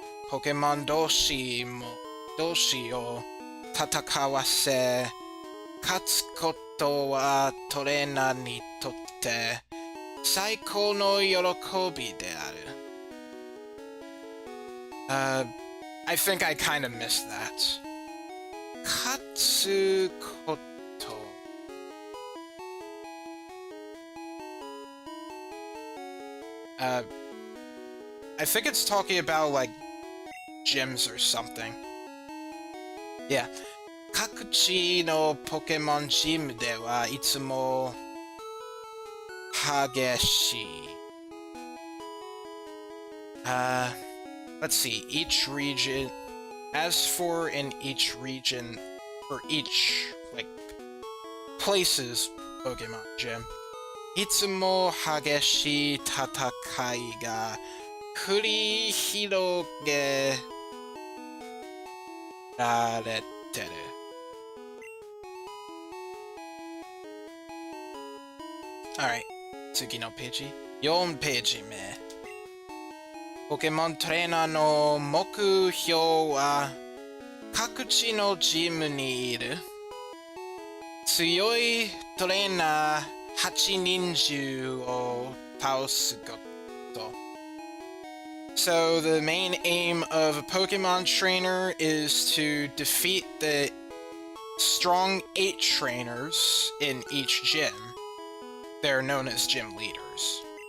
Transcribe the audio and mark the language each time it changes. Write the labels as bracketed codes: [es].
[ja] ポケモン同士を戦わせ、勝つことはトレーナーにとって最高の喜びである。 [en] I think I kind of missed that. [ja] 勝つこと。 [en] I think it's talking about, like, gyms or something. Yeah. [ja] 各地のポケモンジムではいつも激しい。 [en] Let's see. Each region. As for in each region, or each, like, places Pokemon Gym, いつも激しい戦いが繰り広げられてる。 [ja] Alright, 次のページ。4ページ目。ポケモントレーナーの目標は各地のジムにいる強いトレーナー8人中を倒すこと。 [en] So the main aim of a Pokemon trainer is to defeat the strong 8 trainers in each gym. They're known as gym leaders.